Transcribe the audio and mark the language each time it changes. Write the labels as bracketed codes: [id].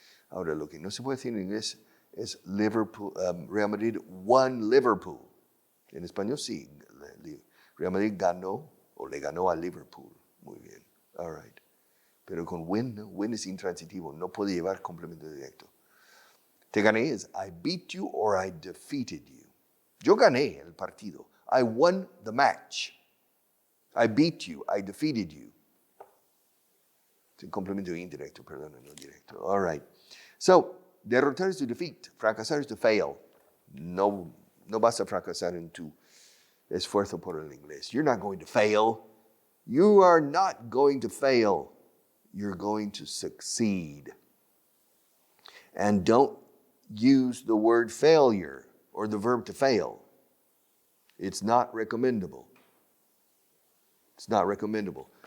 [es] Ahora, lo que no se puede decir en inglés es Liverpool, [en] Real Madrid won Liverpool. [es] En español sí. Real Madrid ganó o le ganó a Liverpool. Muy bien. [en] All right. [es] Pero con win, ¿no? Win es intransitivo. No puede llevar complemento directo. Te gané es [en] I beat you or I defeated you. [es] Yo gané el partido. [en] I won the match. I beat you. I defeated you. [es] Es complemento indirecto, perdón, no directo. [en] All right. [es] So, derrotar es [en] to defeat. [es] Fracasar es [en] to fail. [es] No vas a fracasar en tu esfuerzo por el inglés. [en] You're not going to fail. You are not going to fail. You're going to succeed. And don't use the word failure or the verb to fail. It's not recommendable. It's not recommendable.